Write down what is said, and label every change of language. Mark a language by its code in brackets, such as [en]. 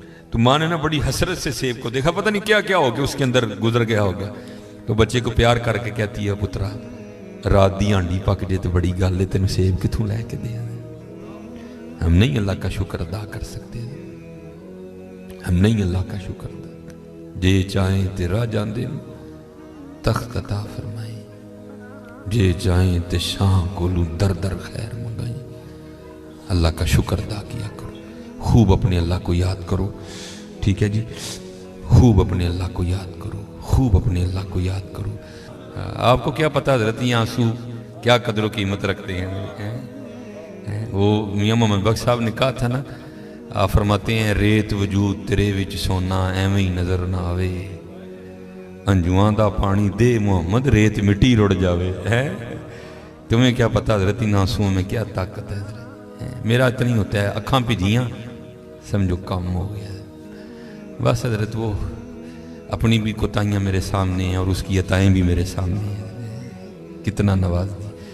[ur] تو ماں نے نا بڑی حسرت سے سیب کو دیکھا, پتہ نہیں کیا کیا ہو گیا اس کے اندر گزر گیا ہوگا. [pa] تو بچے کو پیار کر کے کہتی ہے پترا رات دی ہانڈی پک جے تو بڑی گل ہے, تینوں سیب کتوں لے کے دیا. [ur] ہم نہیں اللہ کا شکر ادا کر سکتے, ہم نہیں اللہ کا شکر ادا. [pa] جے چاہیں تے راہ جاندے تخت عطا فرمائیں, جے چاہیں تے شاہ کولو در در خیر منگائیں. [ur] اللہ کا شکر ادا کیا کرو, خوب اپنے اللہ کو یاد کرو. ٹھیک ہے جی, خوب اپنے اللہ کو یاد کرو, خوب اپنے اللہ کو یاد کرو. آپ کو کیا پتا حضرت یہ آنسو کیا قدر و قیمت رکھتے ہیں. وہ میاں محمد بخش صاحب نے کہا تھا نا, آپ فرماتے ہیں [pa] ریت وجود تیرے وچ سونا ایویں ہی نظر نہ آوے, انجواں دا پانی دے محمد ریت مٹی رڑ جاوے. [ur] تمہیں کیا پتا حضرت ان آنسوؤں میں کیا طاقت ہے. میرا اتنا ہی ہوتا ہے, [pa] اکھاں پجیاں [ur] سمجھو کام ہو گیا. بس حضرت وہ اپنی بھی کوتاہیاں میرے سامنے ہیں اور اس کی عطائیں بھی میرے سامنے ہیں. کتنا نواز دی.